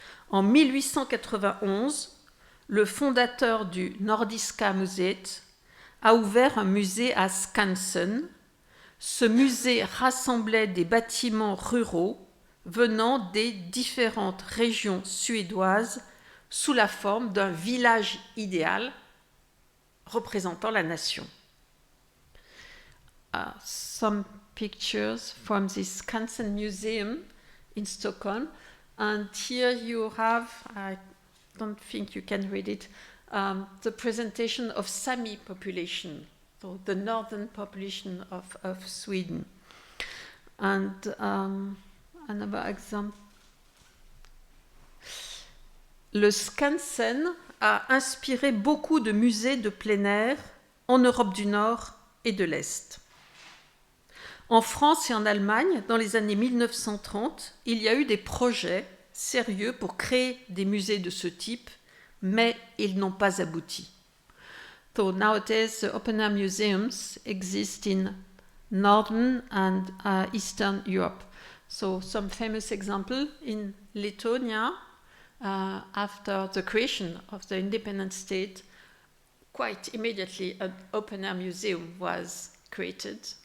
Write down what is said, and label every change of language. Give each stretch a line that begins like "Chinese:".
French: En 1891, le fondateur du Nordiska Museet a ouvert un musée à Skansen. Ce musée rassemblait des bâtiments ruraux venant des différentes régions suédoises sous la forme d'un village idéal représentant la nation.
English: Some pictures from the Skansen Museum in Stockholm, and here you have, I don't think you can read it, the presentation of Sami population, so the northern population of Sweden. And another example.
French: Le Skansen a inspiré beaucoup de musées de plein air en Europe du Nord et de l'Est. En France et en Allemagne, dans les années 1930, il y a eu des projets sérieux pour créer des musées de ce type, mais ils n'ont pas abouti.
English: So nowadays, the open air museums exist in Northern and Eastern Europe. So some famous example in Lithuania, after the creation of the independent state, quite immediately an open air museum was created.